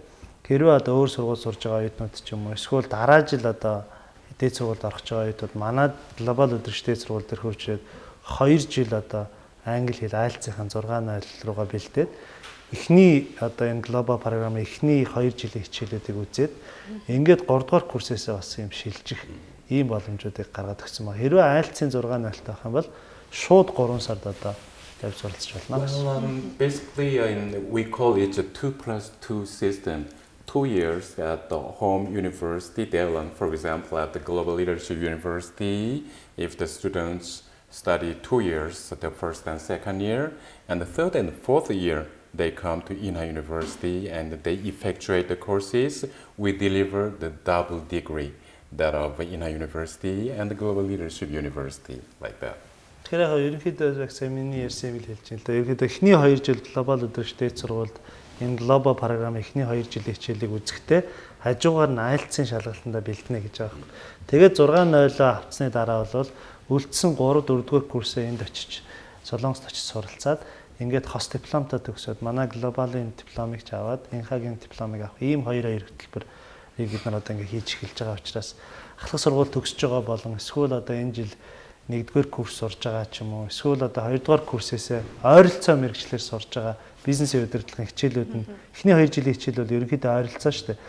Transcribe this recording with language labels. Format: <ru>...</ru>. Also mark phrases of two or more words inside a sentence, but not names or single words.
<mn>Хэрвээ одоо өөр сургууль сурж байгаа оюутнууд ч юм уу эсвэл дараа жил одоо дээд сургуульд орох гэж байгаа оюутнууд манай глобал удирдлагын сургууль дээр хурж ирээд 2 жил одоо англи хэл IELTS-ийн 6.0 руугаа бэлдээд эхний одоо энэ глобал програмын эхний 2 жилийн хичээлүүдийг үзээд ингээд 3 дугаар курсээсээ бас юм шилжих ийм боломжуудыг гаргаад өгсөн ба. Хэрвээ IELTS-ийн 6.0 таах юм бол шууд 3 сард одоо явж суралцж болно.</mn> <en>Well, basically, we call it a 2+2 system. 2 years at the home university, they learn, for example, at the Global Leadership University, if the students study 2 years, the first and second year, and the third and fourth year, they come to Inha University and they effectuate the courses. We deliver the double degree, that of Inha University and the Global Leadership University, like that.</en> <mn>Тэгэхээр ерөнхийдөө яг миний ярьсан юм хэлж байна л да. Ерөнхийдөө эхний 2 жил глобал өдөржтэй сургуульд энэ глобал програм эхний 2 жилийн хичээлийг үзэхдээ хажуугаар нь IELTS-ийн шалгалтанд бэлтэнэ гэж байгаа юм. Тэгээд 6.0 авцсны дараа бол үлдсэн 3-4 дугаар курсээ энд очиж Солонгост очиж суралцаад ингээд хос дипломтой төгсөөд манай глобалын дипломыг ч аваад инхагийн дипломыг авах ийм 2 хөтөлбөр бид нар одоо ингээд хийж эхэлж байгаа учраас ахлах сургууль төгсөж байгаа болон эсвэл одоо энэ жил 1-р курс сурж байгаа ч юм уу эсвэл одоо 2-р курсээсээ ойролцоо мэргэжлэр сурж байгаа бизнесийн удирдлагын хичээлүүд нь эхний 2 жилийн хичээл бол ерөнхийдөө ойролцоо шүү дээ.</mn>